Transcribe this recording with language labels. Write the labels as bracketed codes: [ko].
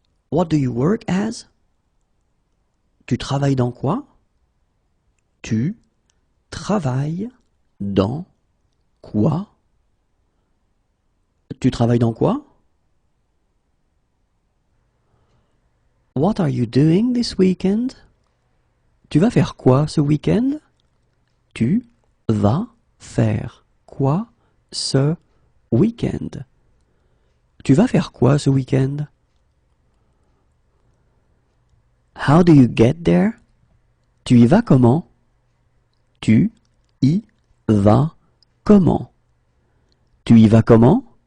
[en] What do you work as? [fr] Tu travailles dans quoi? Tu travailles dans quoi? Tu travailles dans quoi? [en] What are you doing this weekend? [fr] Tu vas faire quoi ce week-end? Tu vas faire quoi ce week-end? Tu vas faire quoi ce week-end? [en] How do you get there? [fr] Tu y vas comment? Tu y vas comment? Tu y vas comment?